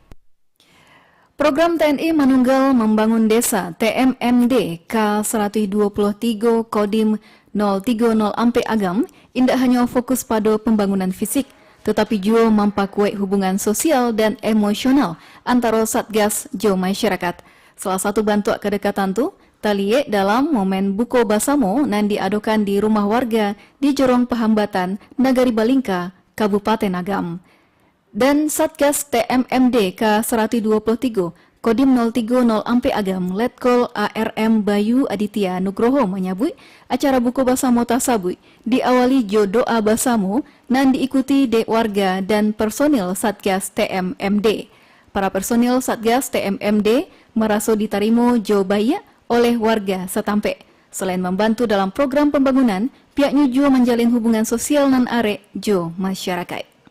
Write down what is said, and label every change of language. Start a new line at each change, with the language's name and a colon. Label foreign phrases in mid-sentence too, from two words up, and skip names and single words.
Indonesian: Program TNI Manunggal Membangun Desa TMMD K123 Kodim 030 Ampe Agam indak hanya fokus pada pembangunan fisik, tetapi juga memperkuat hubungan sosial dan emosional antara Satgas jo masyarakat.
Minangkabau: Salah satu bentuk kedekatan tu taliek dalam momen buko basamo nan diadukan di rumah warga di Jorong Pahambatan, Nagari Balingka, Kabupaten Agam.
Indonesian: Dan Satgas TMMD K123 Kodim 030 Ampe Agam Letkol ARM Bayu Aditya Nugroho menyebut acara
Minangkabau: buku basamo tasabut diawali jo doa basamo nan diikuti dek warga
Indonesian: dan personil Satgas TMMD. Para personil Satgas TMMD merasa diterima jo baik oleh warga setampe. Selain membantu dalam program pembangunan, pihaknya juga menjalin hubungan sosial
Minangkabau: nan arek jo masyarakat.